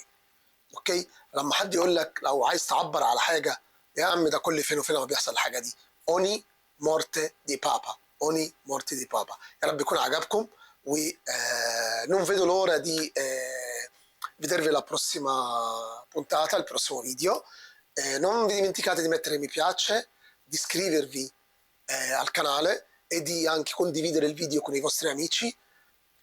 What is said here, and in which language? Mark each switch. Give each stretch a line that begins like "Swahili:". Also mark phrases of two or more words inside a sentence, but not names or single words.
Arabic: اوكي. لما حد يقول لك لو عايز تعبر على حاجه، يا عم ده كل فين وفين لما بيحصل الحاجه دي.
Italian: ogni morte di papa. ogni morte di papa.
Arabic: يا رب يكون عجبكم
Italian: و non vedo l'ora di vedervi la prossima puntata, il prossimo video. Non vi dimenticate di mettere mi piace, di iscrivervi al canale e di anche condividere il video con i vostri amici.